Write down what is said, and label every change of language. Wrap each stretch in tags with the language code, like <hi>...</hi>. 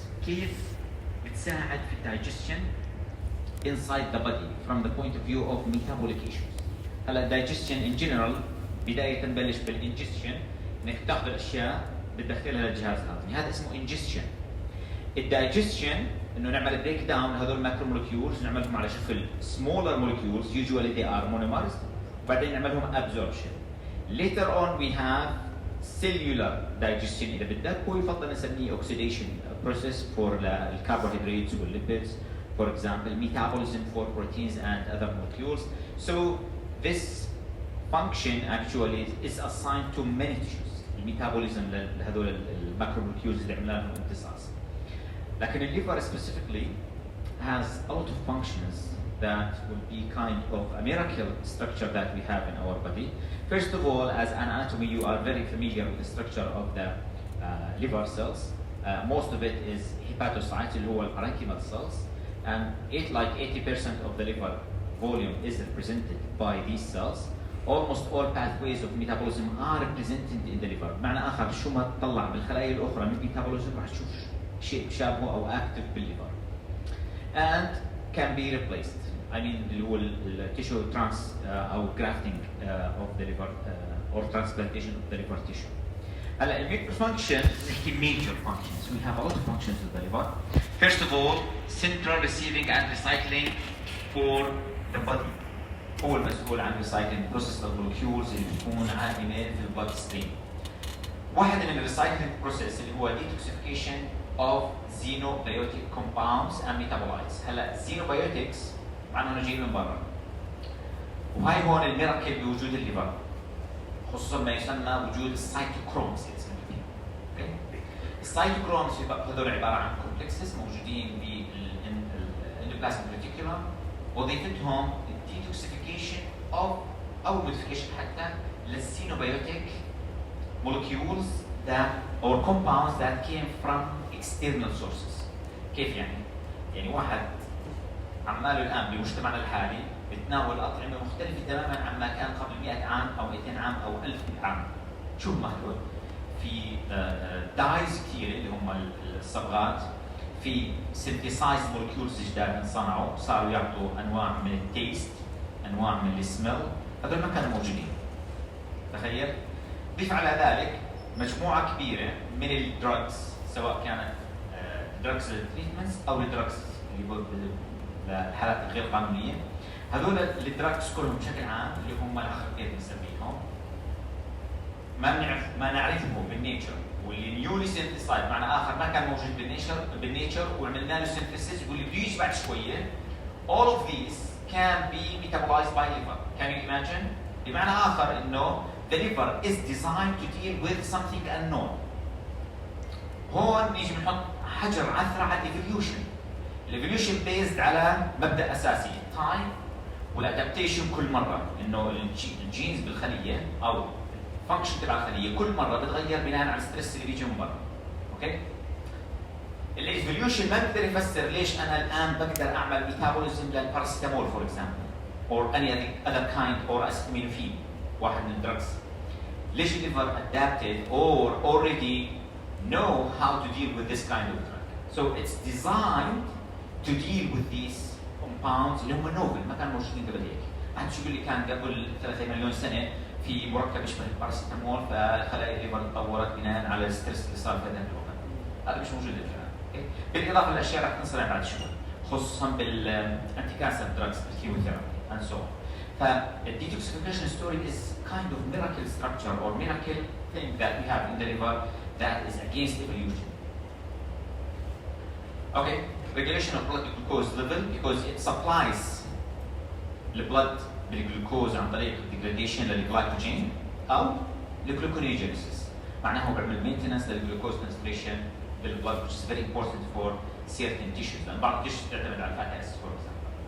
<ar>كيف بتساعد في الدايجستشن</ar> <en>inside the body from the point of view of metabolic issues.</en> <ar>هلا الدايجستشن</ar> <en>in general</en> <ar>بداية تبلش بالانجستشن، انك تاخذ الاشياء بتدخلها للجهاز الهضمي، هذا اسمه انجستشن. الدايجستشن انه نعمل بريك داون هذول الماكرو مولكيولز، نعملهم على شكل</ar> <en>smaller molecules usually they are monomers،</en> <ar>بعدين نعملهم absorption.</ar> <en>Later on we have cellular digestion</en> <ar>إذا بدك، ويفضل نسميه</ar> <en>oxidation process for الcarbohydrates والlipids, for example metabolism for proteins and other molecules. So this function actually is assigned to many tissues.</en> <ar>الميتابوليزم لهذول الماكرو molecules اللي عملنا لهم امتصاص.</ar> <en>لكن الليفر specifically has a lot of functions that will be kind of a miracle structure that we have in our body. First of all, as anatomy, you are very familiar with the structure of the liver cells. Most of it is hepatocytes,</en> <ar>اللي هو</ar> <en>parenchymal cells, and like 80% of the liver volume is represented by these cells. Almost all pathways of metabolism are represented in the liver.</en> <ar>بمعنى آخر شو ما تطلع بالخلايا الأخرى من metabolism راح تشوف شيء شابه أو active بالليفر.</ar> <en>And can be replaced. I mean اللي هو tissue أو grafting of the liver or transplantation of the liver tissue.</en> <ar>هلا الميجر</ar> <en>function نحكي major functions. We have a lot of functions of the liver. First of all, central receiving and recycling for the body.</en> <ar>هو المسؤول عن</ar> <en>recycling process</en> <ar>المولكيولز اللي بتكون عائمة في البلد ستريم. واحد من الريسايكلينج بروسيس اللي هو</ar> <en>detoxification of xenobiotic compounds and metabolites.</en> <ar>هلا xenobiotics معناها جايين من برا. وهي هون الميراكل بوجود الليفر. خصوصا ما يسمى وجود السيتوكرومز اللي اسمه فيه. اوكي؟ السيتوكرومز هذول عبارة عن كومبلكسز موجودين بالاندوبلازميك ريتيكولوم، وظيفتهم detoxification of أو modification حتى للxenobiotic</ar> <en>molecules that or compounds that came from external sources.</en> <ar>كيف يعني؟ يعني واحد عماله الآن بمجتمعنا الحالي بتناول أطعمة مختلفة تماماً عما كان قبل 100 عام أو 200 عام أو 1000 عام. شو هم هدول؟ في دايز كثير اللي هم الصبغات، في synthesized molecules جداد انصنعوا صاروا يعطوا أنواع من التيست، أنواع من السميل، هذول ما كانوا موجودين. تخيل؟ ضيف على ذلك مجموعة كبيرة من الدراجز، سواء كانت دراجز للتريتمنتس أو الدراجز اللي للحالات الغير قانونية. هذول الدراجز كلهم بشكل عام اللي هم الآخر كيف بنسميهم ما نعرفهم بالنيتشر، واللي نيولي سينثيسايد معنى آخر ما كان موجود بالنيتشر وعملنا له سينثيسيس واللي بده يجي بعد شوية.</ar> <en>All of these can be metabolized by liver. Can you imagine؟</en> <ar>بمعنى آخر إنه</ar> <en>the liver is designed to deal with something unknown.</en> <ar>هون نيجي بنحط حجر عثرة على الايفوليوشن. الايفوليوشن based على مبدأ أساسي التايم والادابتيشن. كل مرة إنه الجينز بالخلية أو الفانكشن تبع الخلية كل مرة بتغير بناء على الستريس اللي بيجي من برا. أوكي؟ الايفوليوشن ما بقدر يفسر ليش أنا الآن بقدر أعمل ميتابوليزم للباراسيتامول</ar> <en>for example or any other kind or acetaminophen</en> <ar>واحد من الدراجز. ليش الليفر</ar> <en>adapted or already know how to deal with this kind of drug. So it's designed to deal with these compounds اللي هم novel</en> <ar>ما كانوا موجودين قبل هيك. أحد شو يقول لي كان قبل 3 مليون سنة في مركب يشبه الباراسيتامول فخلايا الليفر تطورت بناء على الستريس اللي صار في هذا الوقت. هذا مش موجود الآن. بالإضافة للأشياء رح تنصنع بعد شوي خصوصا بالأنتي كانسر دراجز بالكيموثيرابي</ar> <en>and so on. The detoxification story is kind of miracle structure or miracle thing that we have in the liver that is against evolution. Okay, regulation of blood glucose level because it supplies the blood بالجلوكوز</en> <ar>عن طريق</ar> <en>degradation للجلايكوجين أو لجلوكونيوجينيسيس.</en> <ar>معناه هو بيعمل maintenance للجلوكوز concentration بالبلد</ar> <en>which is very important for certain tissues.</en> <ar>لأن بعض التيشوز تعتمد على الفات أسيد</ar> <en>for example.</en>